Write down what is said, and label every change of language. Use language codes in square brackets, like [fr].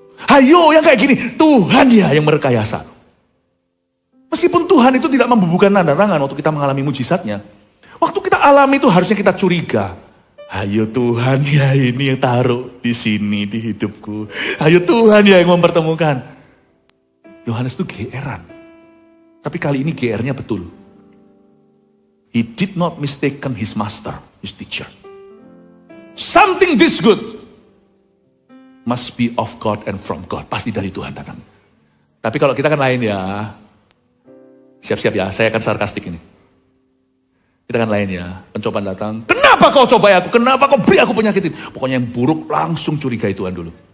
[id] Hayo yang kayak gini, Tuhan ya yang merekayasa. Meskipun Tuhan itu tidak membubuhkan tanda tangan waktu kita mengalami mujizatnya. Waktu kita alami itu harusnya kita curiga. Hayo Tuhan ya ini yang taruh di sini di hidupku. Hayo Tuhan ya yang mempertemukan. Yohanes itu geeran. Tapi kali ini GR-nya betul. [en] He did not mistaken his master, his teacher. Something this good must be of God and from God. [id] Pasti dari Tuhan datang. Tapi kalau kita kan lain ya. Siap-siap ya, saya akan sarkastik ini. Kita kan lain ya, pencobaan datang. Kenapa kau cobai aku? Kenapa kau beri aku penyakit ini? Pokoknya yang buruk langsung curigai Tuhan dulu.